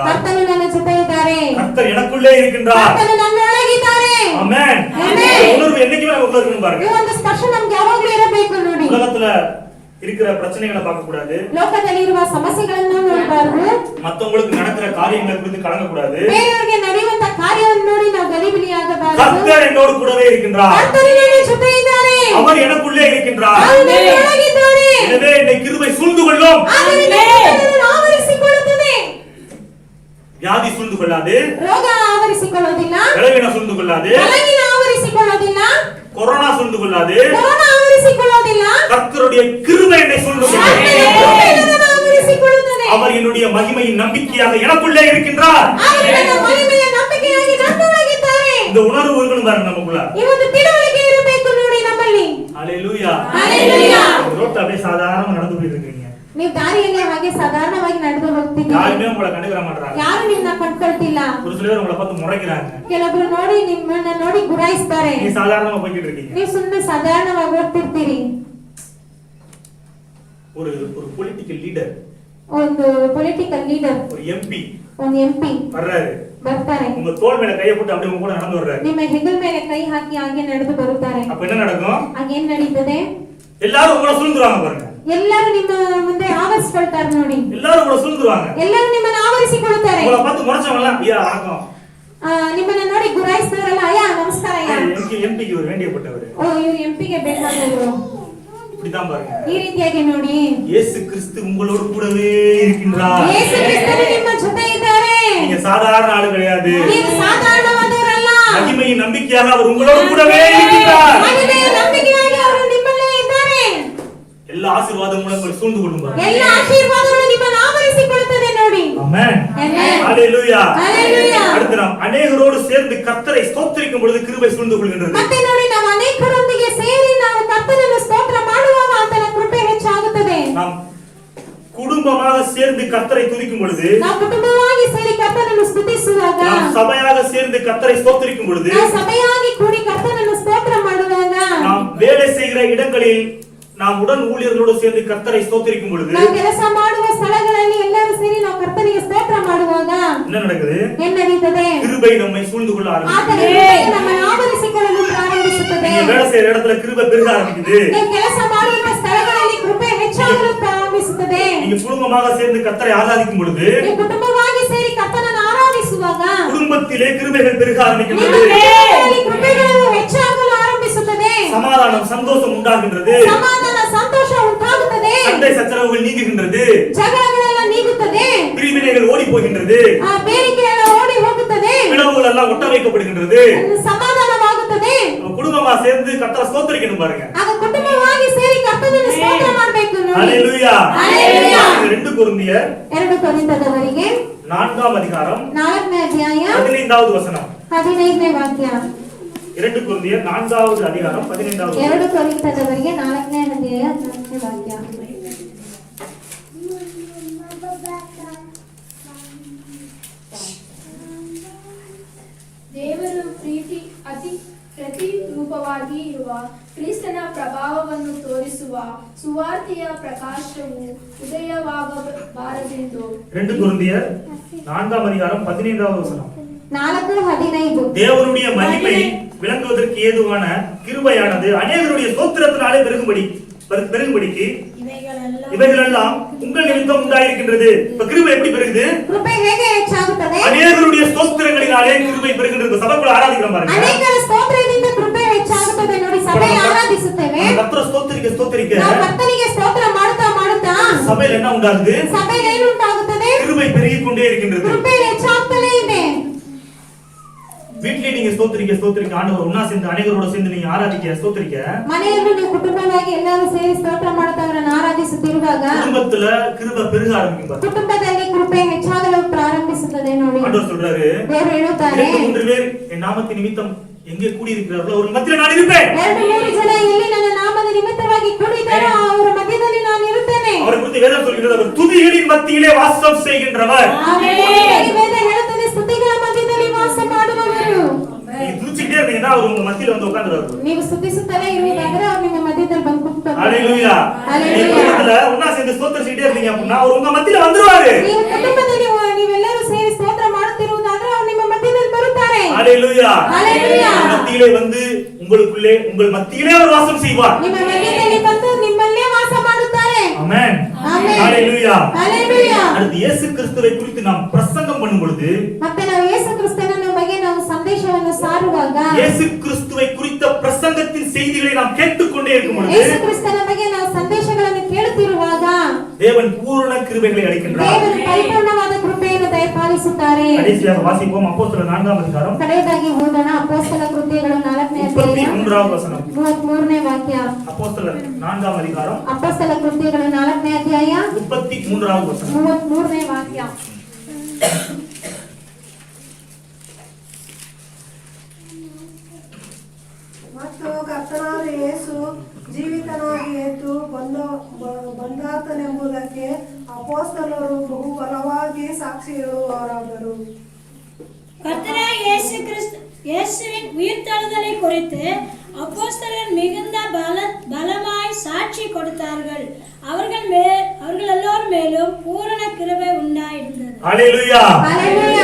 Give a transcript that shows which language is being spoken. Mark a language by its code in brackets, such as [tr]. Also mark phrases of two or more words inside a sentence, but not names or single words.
[kn] ಕರ್ತನು ನನ್ನ ಜೊತೆ ಇದ್ದಾರೆ. [ta] கர்த்தர் எனக்குள்ளே இருக்கின்றார். [kn] ಕರ್ತನು ನನ್ನೊಳಗಿದ್ದಾರೆ. [ta] ஆமென். [kn] ஆமென். [ta] இந்த உணர்வு என்னைக்குமே நமக்குள்ள இருக்கணும் [kn] ಈ [ta] பாருங்க. [kn] ಒಂದು ಸ್ಪರ್ಶ ನಮ್ಗೆ ಯಾವಾಗಲೂ ಇರಬೇಕು ನೋಡಿ. [ta] உலகத்துல இருக்கிற பிரச்சனைகளை பார்க்க கூடாது. [kn] ಲೋಕದಲ್ಲಿ ಇರುವ ಸಮಸ್ಯೆಗಳನ್ನು ನೋಡಬಾರದು. [ta] மத்தவங்களுக்கு நடக்கிற காரியங்களை குறித்து கலங்க கூடாது. [kn] ಬೇರೆಯವರಿಗೆ ನಡೆಯುವಂತ ಕಾರ್ಯವನ್ನು ನೋಡಿ ನಾವು ಗಲಿಬಿಲಿಯಾಗಬಾರದು. [ta] கர்த்தர் என்னோடு கூடவே இருக்கின்றார். [kn] ಕರ್ತನು ನನ್ನ ಜೊತೆ ಇದ್ದಾರೆ. [ta] அவர் எனக்குள்ளே இருக்கின்றார். [kn] ಅವರು ನನ್ನೊಳಗಿದ್ದಾರೆ. [ta] எனவே என்னை கிருபை சூழ்ந்து கொள்ளும். [kn] ಆದ್ದರಿಂದ ನನ್ನನ್ನು ಆವರಿಸಿಕೊಳ್ಳುತ್ತದೆ. [ta] வியாதி சூழ்ந்து கொள்ளாது. [kn] ರೋಗ ಆವರಿಸಿಕೊಳ್ಳೋದಿಲ್ಲ. [ta] பலவீனம் சூழ்ந்து கொள்ளாது. [kn] ಬಲಹೀನ ಆವರಿಸಿಕೊಳ್ಳೋದಿಲ್ಲ. [ta] கொரோனா சூழ்ந்து கொள்ளாது. [kn] ಕೊರೋನಾ ಆವರಿಸಿಕೊಳ್ಳೋದಿಲ್ಲ. [ta] கர்த்தருடைய கிருபை என்னை சூழ்ந்து கொள்ளும். [kn] ಕರ್ತನು ಆವರಿಸಿಕೊಳ್ಳುತ್ತದೆ. [ta] அவர் என்னுடைய மகிமையின் நம்பிக்கையாக எனக்குள்ளே இருக்கின்றார். [kn] ಅವರು ನನ್ನ ಮಹಿಮೆಯ ನಂಬಿಕೆಯಾಗಿ ನನ್ನೊಳಗಿದ್ದಾರೆ. [ta] இந்த உணர்வு இருக்கணும் பாருங்க நமக்குள்ள. [kn] ಈ ಒಂದು ತಿಳುವಳಿಕೆ ಇರಬೇಕು ನೋಡಿ ನಮ್ಮಲ್ಲಿ. [ta] ஹalleluya. [kn] ஹalleluya. [ta] ரோட்ல அப்படியே சாதாரணமா நடந்து போயிட்டு இருக்கீங்க. [kn] ನೀವು ದಾರಿಯಲ್ಲಿ ಹಾಗೆ ಸಾಧಾರಣವಾಗಿ ನಡೆದು ಹೋಗ್ತಿದ್ದೀರಿ. [ta] யாருமே உங்களை கண்டுக்கிற மாட்டாங்க. [kn] ಯಾರು ನಿಮ್ಮನ್ನ ಕಂಡ್ಕೊಳ್ತಿಲ್ಲ. [ta] ஒரு சில பேர் உங்களை பார்த்து முறைக்கிறாங்க. [kn] ಕೆಲವರು ನೋಡಿ ನಿಮ್ಮನ್ನ ನೋಡಿ ಗುರಾಯಿಸ್ತಾರೆ. [ta] நீ சாதாரணமா போயிட்டு இருக்கீங்க. [kn] ನೀವು ಸುಮ್ಮನೆ ಸಾಧಾರಣವಾಗಿ ಹೋಗ್ತಿರ್ತೀರಿ. [ta] ஒரு [en] political leader, [kn] ಒಂದು [en] political leader, [ta] ஒரு எம்பி [kn] ಒಂದು ಎಂಪಿ [ta] வர்றாரு. [kn] ಬರ್ತಾರೆ. [ta] உங்க தோள் மேல கையை போட்டு அப்படியே உங்க கூட நடந்து வர்றாரு. [kn] ನಿಮ್ಮ ಹೆಗಲ ಮೇಲೆ ಕೈ ಹಾಕಿ ಹಾಗೆ ನಡೆದು ಬರುತ್ತಾರೆ. [ta] அப்ப என்ன நடக்கும்? [kn] ಹಾಗೇನ್ ನಡೀತದೆ? [ta] எல்லாரும் உங்களை சூழ்ந்துருவாங்க பாருங்க. [kn] ಎಲ್ಲರೂ ನಿಮ್ಮ ಮುಂದೆ ಆವರಿಸಿಕೊಳ್ತಾರೆ ನೋಡಿ. [ta] எல்லாரும் உங்களை சூழ்ந்துருவாங்க. [kn] ಎಲ್ಲರೂ ನಿಮ್ಮನ್ನ ಆವರಿಸಿಕೊಳ್ಳುತ್ತಾರೆ. [ta] உங்களை பார்த்து முறைச்சவங்க ஐயா வணக்கம். [kn] ನಿಮ್ಮನ್ನ ನೋಡಿ ಗುರಾಯಿಸಿದವರಲ್ಲ ಅಯ್ಯ ನಮಸ್ಕಾರ ಅಯ್ಯ. [ta] எம்பிக்கு ஒரு வேண்டியப்பட்டவர். [kn] ಓ ಇವ್ರು ಎಂಪಿಗೆ ಬೇಕಾದವರು. [ta] இப்படிதான் பாருங்க. [kn] ಈ ರೀತಿಯಾಗಿ ನೋಡಿ. [ta] இயேசு கிறிஸ்து உங்களோடு கூடவே இருக்கின்றார். [kn] ಯೇಸು ಕ್ರಿಸ್ತನು ನಿಮ್ಮ ಜೊತೆ ಇದ್ದಾರೆ. [ta] நீங்க சாதாரண ஆளு கிடையாது. [kn] ನೀವು ಸಾಧಾರಣವಾದವರಲ್ಲ. [ta] மகிமையின் நம்பிக்கையாக அவர் உங்களோடு கூடவே இருக்கின்றார். [kn] ಮಹಿಮೆಯ ನಂಬಿಕೆಯಾಗಿ ಅವರು ನಿಮ್ಮಲ್ಲೇ ಇದ್ದಾರೆ. [ta] எல்லா ஆசீர்வாதங்களும் உங்களை சூழ்ந்து கொள்ளும் பாருங்க. [kn] ಎಲ್ಲ ಆಶೀರ್ವಾದಗಳು ನಿಮ್ಮನ್ನು ಆವರಿಸಿಕೊಳ್ಳುತ್ತದೆ ನೋಡಿ. [ta] ஆமென். [kn] ஆமென். [ta] ஹalleluya. [kn] ஹalleluya. [ta] அடுத்து நாம் அநேகரோடு சேர்ந்து கர்த்தரை ஸ்தோத்திரிக்கும் பொழுது கிருபை சூழ்ந்து கொள்கின்றது. [kn] ಮತ್ತೆ ನೋಡಿ ನಾವು ಅನೇಕರೊಂದಿಗೆ ಸೇರಿ ನಾವು ಕರ್ತನನ್ನು ಸ್ತೋತ್ರ ಮಾಡುವಾಗ ಆತನ ಕೃಪೆ ಹೆಚ್ಚಾಗುತ್ತದೆ. [ta] நாம் குடும்பமாக சேர்ந்து கர்த்தரை துதிக்கும் பொழுது, [kn] ನಾವು ಕುಟುಂಬವಾಗಿ ಸೇರಿ ಕರ್ತನನ್ನು ಸ್ತುತಿಸುವಾಗ, [ta] நாம் சபையாக சேர்ந்து கர்த்தரை ஸ்தோத்திரிக்கும் பொழுது, [kn] ನಾವು ಸಭೆಯಾಗಿ ಕೂಡಿ ಕರ್ತನನ್ನು ಸ್ತೋತ್ರ ಮಾಡುವಾಗ, [ta] நாம் வேலை செய்கிற இடங்களில் நாம் உடன் ஊழியர்களோடு சேர்ந்து கர்த்தரை ஸ்தோத்திரிக்கும் பொழுது, [kn] ನಾವು ಕೆಲಸ ಮಾಡುವ ಸ್ಥಳಗಳಲ್ಲಿ ಎಲ್ಲರೂ ಸೇರಿ ನಾವು ಕರ್ತನಿಗೆ ಸ್ತೋತ್ರ ಮಾಡುವಾಗ [ta] என்ன நடக்குது? [kn] ಏನ್ ನಡೀತದೆ? [ta] கிருபை நம்மை சூழ்ந்து கொள்ள [kn] ಆತನ [ta] ஆரம்பிக்கிறது. [kn] ಕೃಪೆಯು ನಮ್ಮನ್ನು ಆವರಿಸಿಕೊಳ್ಳಲು ಪ್ರಾರಂಭಿಸುತ್ತದೆ. [ta] செய்யற இடத்துல கிருபை பெருக ஆரம்பிக்குது. [kn] ನೀವು ಕೆಲಸ ಮಾಡುವ ಸ್ಥಳಗಳಲ್ಲಿ ಕೃಪೆ ಹೆಚ್ಚಾಗಲು ಪ್ರಾರಂಭಿಸುತ್ತದೆ. [ta] நீங்க குடும்பமாக சேர்ந்து கர்த்தரை ஆராதிக்கும் பொழுது, [kn] ನೀವು ಕುಟುಂಬವಾಗಿ ಸೇರಿ ಕರ್ತನನ್ನು ಆರಾಧಿಸುವಾಗ [ta] குடும்பத்திலே கிருபைகள் பெருக [kn] ನಿಮ್ಮ [ta] ஆரம்பிக்கின்றது. [kn] ಕುಟುಂಬದಲ್ಲಿ ಕೃಪೆಗಳು ಹೆಚ್ಚಾಗಲು ಆರಂಭಿಸುತ್ತದೆ. [ta] சமாதானம் சந்தோஷம் உண்டாகின்றது. [kn] ಸಮಾಧಾನ ಸಂತೋಷ ಉಂಟಾಗುತ್ತದೆ. [ta] சண்டை சச்சரவுகள் நீங்குகின்றது. [kn] ಜಗಳಗಳೆಲ್ಲ ನೀಗುತ್ತದೆ. [ta] பிரிவினைகள் ஓடி போகின்றது. [kn] ಆ ಬೇಡಿಕೆ ಎಲ್ಲ ಓಡಿ ಹೋಗುತ್ತದೆ. [ta] பிளவுகள் எல்லாம் ஒட்ட வைக்கப்படுகின்றது. [kn] ಸಮಾಧಾನವಾಗುತ್ತದೆ. [ta] குடும்பமா சேர்ந்து கர்த்தரை ஸ்தோத்திரிக்கணும் பாருங்க. [kn] ಆಗ ಕುಟುಂಬವಾಗಿ ಸೇರಿ ಕರ್ತನನ್ನು ಸ್ತೋತ್ರ ಮಾಡಬೇಕು ನೋಡಿ. [ta] ஹalleluya. [kn] ஹalleluya. [ta] 2 கொரிந்தியர் [kn] 2 ಕೊರಿಂಥದವರಿಗೆ [ta] 4ஆம் அதிகாரம் [kn] 4ನೇ ಅಧ್ಯಾಯ [ta] 15வது வசனம். [kn] 15ನೇ ವಾಕ್ಯ. [ta] 2 கொரிந்தியர் 4வது அதிகாரம் 15வது வசனம். [kn] 2 ಕೊರಿಂಥದವರಿಗೆ 4ನೇ ಅಧ್ಯಾಯ 4ನೇ ವಾಕ್ಯ. ದೇವರು ಅತಿ ಪ್ರತಿರೂಪವಾಗಿ ಇರುವ ಕ್ರಿಸ್ತನ ಪ್ರಭಾವವನ್ನು ತೋರಿಸುವ ಸುವಾರ್ತೆಯ ಪ್ರಕಾಶವು ಉದಯವಾಗಬಾರದೆಂದು. [ta] 2 கொரிந்தியர் 4ஆம் அதிகாரம் 15வது வசனம். 4:15 தேவனுடைய மகிமை விளங்குவதற்கு ஏதுவான கிருபையானது அநேகருடைய ஸ்தோத்திரத்தினாலே பெருகும்படிக்கு இவைகளெல்லாம் உங்கள் நிமித்தம் உண்டாயிருக்கின்றது. இப்ப கிருபை எப்படி பெருகுது? [kn] ಕೃಪೆ ಹೇಗೆ ಹೆಚ್ಚಾಗುತ್ತದೆ? [ta] அநேகருடைய ஸ்தோத்திரங்களினாலே கிருபை பெருகுகின்றது. சபைக்குள்ள ஆராதிக்கிறோம் பாருங்க. [kn] ಅನೇಕರ ಸ್ತೋತ್ರದಿಂದ ಕೃಪೆ ಹೆಚ್ಚಾಗುತ್ತದೆ ನೋಡಿ. ಸಭೆಯಲ್ಲಿ ಆರಾಧಿಸುತ್ತೇವೆ. [ta] கர்த்தரை ஸ்தோத்திரிக்க [kn] ನಾವು ಕರ್ತನಿಗೆ ಸ್ತೋತ್ರ ಮಾಡುತ್ತಾ [ta] சபையில் என்ன உண்டாகுது? [kn] ಸಭೆಯಲ್ಲಿ ಏನು ಉಂಟಾಗುತ್ತದೆ? [ta] கிருபை பெருகிக் கொண்டே இருக்கின்றது. [kn] ಕೃಪೆ ಹೆಚ್ಚಾಗ್ತಲೇ ಇದೆ. [ta] வீட்டிலே நீங்க ஸ்தோத்திரிக்க ஆண்டவர் ஒண்ணா சேர்ந்து அநேகரோட சேர்ந்து நீங்க ஆராதிக்க ஸ்தோத்திரிக்க, [kn] ಮನೆಯಲ್ಲಿ ನೀವು ಕುಟುಂಬವಾಗಿ ಎಲ್ಲರೂ ಸೇರಿ ಸ್ತೋತ್ರ ಮಾಡುತ್ತಾ ಅವರನ್ನು ಆರಾಧಿಸುತ್ತಿರುವಾಗ [ta] குடும்பத்துல கிருபை பெருக ஆரம்பிக்கும் பாருங்க. [kn] ಕುಟುಂಬದಲ್ಲಿ ಕೃಪೆ ಹೆಚ್ಚಾಗಲು ಪ್ರಾರಂಭಿಸುತ್ತದೆ ನೋಡಿ. [ta] ஆண்டவர் சொல்றாரு, [kn] ದೇವರು ಹೇಳುತ್ತಾರೆ, [ta] 2-3 பேர் என் நாமத்தின் நிமித்தம் எங்கே கூடி இருக்கிறார்களோ அவர் மத்தியிலே நான் இருப்பேன். [kn] 2-3 ಜನ ಇಲ್ಲಿ ನನ್ನ ನಾಮದ ನಿಮಿತ್ತವಾಗಿ ಕೂಡಿದ್ದಾರೋ ಅವರ ಮಧ್ಯದಲ್ಲಿ ನಾನು ಇರುತ್ತೇನೆ. [ta] அவரை குறித்து வேதம் சொல்கிறது, அவர் துதிகளின் மத்தியிலே வாசம் செய்கின்றவர். [kn] ಆಮೆನ್. ವೇದ ಹೇಳುತ್ತದೆ, ಸ್ತುತಿಗಳ ಮಧ್ಯದಲ್ಲಿ ವಾಸ ಮಾಡುವವರು. [ta] நீங்க துதிச்சிட்டே இருந்தீங்கன்னா அவர் உங்க மத்தியில வந்து உட்கார்ந்துருவாரு. [kn] ನೀವು ಸ್ತುತಿಸುತ್ತಲೇ ಇರುವುದಾದರೆ ಅವರು ನಿಮ್ಮ ಮಧ್ಯದಲ್ಲಿ ಬಂದು ಕೂತ್ಕೊಳ್ತಾರೆ. [ta] ஹalleluya. [kn] ஹalleluya. [ta] நீங்க குடும்பத்துல ஒண்ணா சேர்ந்து ஸ்தோத்திரிச்சிட்டே இருந்தீங்க அப்படின்னா அவர் உங்க மத்தியில வந்துருவாரு. [kn] ನೀವು ಕುಟುಂಬದಲ್ಲಿ ನೀವೆಲ್ಲರೂ ಸೇರಿ ಸ್ತೋತ್ರ ಮಾಡುತ್ತಿರುವುದಾದರೆ ಅವರು ನಿಮ್ಮ ಮಧ್ಯದಲ್ಲಿ ಬರುತ್ತಾರೆ. [ta] ஹalleluya. [kn] ஹalleluya. [ta] மத்தியிலே வந்து உங்களுக்குள்ளே உங்கள் மத்தியிலே அவர் வாசம் செய்வார். [kn] ನಿಮ್ಮ ಮಧ್ಯದಲ್ಲಿ ಬಂದು ನಿಮ್ಮಲ್ಲೇ ವಾಸ ಮಾಡುತ್ತಾರೆ. [ta] ஆமென். [kn] ஆமென். [ta] ஹalleluya. [kn] ஹalleluya. [ta] அடுத்து இயேசு கிறிஸ்துவை குறித்து நாம் பிரசங்கம் பண்ணும் பொழுது, [kn] ಮತ್ತೆ ನಾವು ಯೇಸು ಕ್ರಿಸ್ತನ ಬಗ್ಗೆ ನಾವು ಸಂದೇಶವನ್ನು ಸಾರುವಾಗ, [ta] இயேசு கிறிஸ்துவை குறித்த பிரசங்கத்தின் செய்திகளை நாம் கேட்டுக்கொண்டே இருக்கும் பொழுது, [kn] ಯೇಸು ಕ್ರಿಸ್ತನ ಬಗ್ಗೆ ನಾವು ಸಂದೇಶಗಳನ್ನು ಕೇಳುತ್ತಿರುವಾಗ [ta] தேவன் பூரண கிருபைகளை அளிக்கின்றார். [kn] ದೇವರು ಪರಿಪೂರ್ಣವಾದ ಕೃಪೆಯನ್ನು ದಯಪಾಲಿಸುತ್ತಾರೆ. [ta] கடைசியாக வாசிப்போம் அப்போஸ்தலர் 4ஆம் அதிகாரம் [kn] ಕಡೆಯದಾಗಿ ಓದೋಣ ಅಪೊಸ್ತಲ ಕೃತ್ಯಗಳು 4ನೇ ಅಧ್ಯಾಯ [ta] 33வது வசனம். [kn] 33ನೇ ವಾಕ್ಯ. [ta] அப்போஸ்தலர் 4ஆம் அதிகாரம் [kn] ಅಪೊಸ್ತಲ ಕೃತ್ಯಗಳು 4ನೇ ಅಧ್ಯಾಯ [ta] 33வது வசனம். [kn] 33ನೇ ವಾಕ್ಯ. ಮತ್ತು ಕರ್ತನಾದ ಯೇಸು ಜೀವಿತನಾಗಿ ಎದ್ದು ಬಂದಾತನೆಂಬುದಕ್ಕೆ ಅಪೊಸ್ತಲರು ಬಹು ಬಲವಾಗಿ ಸಾಕ್ಷಿ ಹೇಳುವವರಾದರು. [ta] கர்த்தராகிய இயேசுவின் உயிர்த்தெழுதலை குறித்து அப்போஸ்தலர் மிகுந்த பலமாய் சாட்சி கொடுத்தார்கள். அவர்கள் எல்லோர் மேலும் பூரண கிருபை உண்டாயிருந்தது. ஹalleluya. [kn] ஹalleluya.